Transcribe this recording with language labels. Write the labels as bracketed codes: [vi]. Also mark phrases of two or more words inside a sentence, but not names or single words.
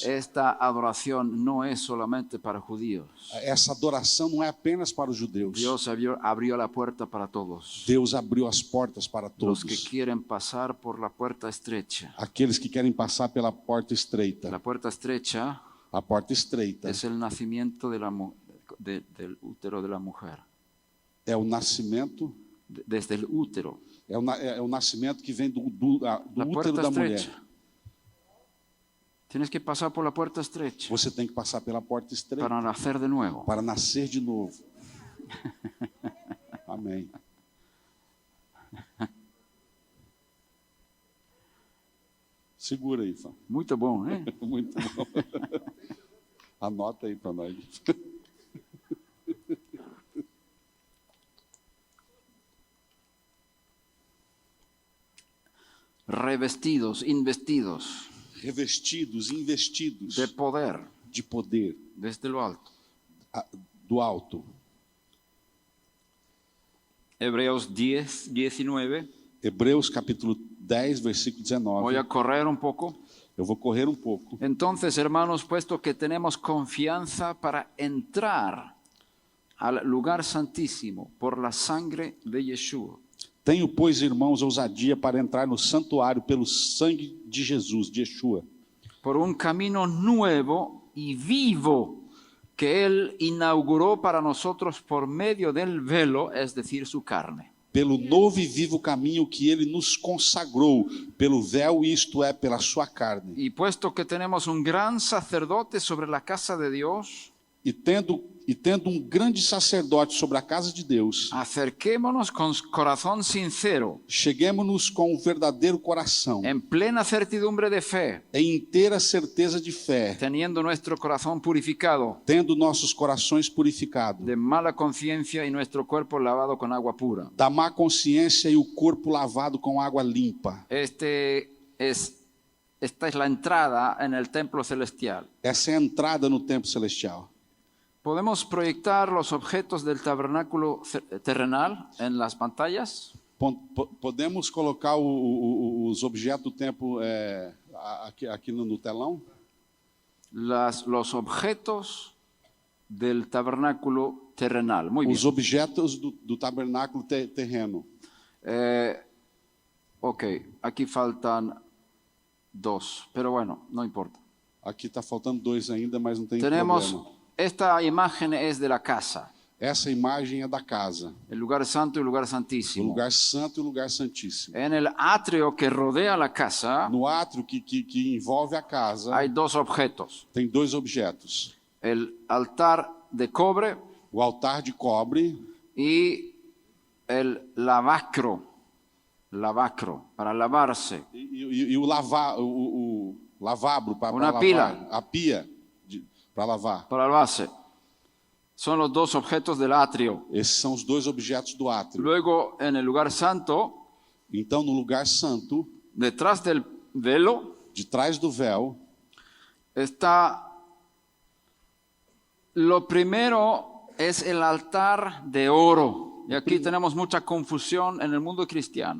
[es] Esta adoración no es solamente para judíos. [pt] Essa adoração não é apenas para os judeus. [es] Dios abrió la puerta para todos. [pt] Deus abriu as portas para [es] Los que [pt] todos. [es] quieren pasar por la puerta estrecha. [pt] Aqueles que querem passar pela porta estreita. [es] La puerta estrecha [pt] A porta estreita [es] es el nacimiento del útero de la mujer. [pt] é o nascimento, [es] Desde el útero. [pt] é o nascimento que vem do [es] La [pt] útero [es] puerta [pt] da mulher. [es] estrecha. Tienes que pasar por la puerta estrecha [pt] Você tem que passar pela porta estreita [es] para nacer de nuevo. [pt] para nascer de novo. Amém. Segura aí, Fá. Muito bom, ¿eh? Muito bom. Anota aí para nós. [es] Revestidos, investidos [pt] Revestidos, investidos [es] de poder [pt] de poder [es] desde lo alto. [pt] do alto. [es] Hebreos 10, 19. [pt] Hebreus capítulo 10, versículo 19. [es] Voy a correr un poco. [pt] Eu vou correr um pouco. [es] Entonces, hermanos, puesto que tenemos confianza para entrar al lugar santísimo por la sangre de Yeshua, [pt] Tenho, pois, irmãos, ousadia para entrar no santuário pelo sangue de Jesus, de Yeshua, [es] por un camino nuevo y vivo que Él inauguró para nosotros por medio del velo, es decir, su carne. [pt] pelo novo e vivo caminho que ele nos consagrou, pelo véu, isto é, pela sua carne. [es] Y puesto que tenemos un gran sacerdote sobre la casa de Dios, [pt] E tendo um grande sacerdote sobre a casa de Deus, [es] acerquémonos con corazón sincero, [pt] cheguemos-nos com o verdadeiro coração, [es] en plena certidumbre de fe, [pt] em inteira certeza de fé, [es] teniendo nuestro corazón purificado [pt] tendo nossos corações purificados, [es] de mala conciencia y nuestro cuerpo lavado con agua pura. [pt] da má consciência e o corpo lavado com água limpa. [es] Esta es la entrada en el templo celestial. [pt] Essa é a entrada no templo celestial. [es] ¿Podemos proyectar los objetos del tabernáculo terrenal en las pantallas? [pt] Podemos colocar os objetos do templo aqui no telão? [es] Los objetos del tabernáculo terrenal. Muy bien. [pt] Os objetos do tabernáculo terreno. [es] Ok, aquí faltan dos, pero bueno, no importa. [pt] Aqui está faltando dois ainda, mas não tem [es] Tenemos, [pt] problema. [es] esta imagen es de la casa, [pt] Essa imagem é da casa, [es] el lugar santo y el lugar [pt] o [es] santísimo. [pt] lugar santo e o lugar santíssimo. [es] En el atrio que rodea la casa [pt] No átrio que envolve a casa, [es] hay dos objetos. [pt] tem dois objetos. [es] El altar de cobre [pt] O altar de cobre [es] y el lavacro para lavarse. [pt] e o lavabro para Uma lavar. pila. A pia para lavar. [es] Para lavarse. Son los dos objetos del atrio. [pt] Esses são os dois objetos do átrio. [es] Luego, en el lugar santo, [pt] Então, no lugar santo, [es] detrás del velo, [pt] de trás do véu, [es] está lo primero es el altar de oro. Y aquí tenemos mucha confusión en el mundo cristiano.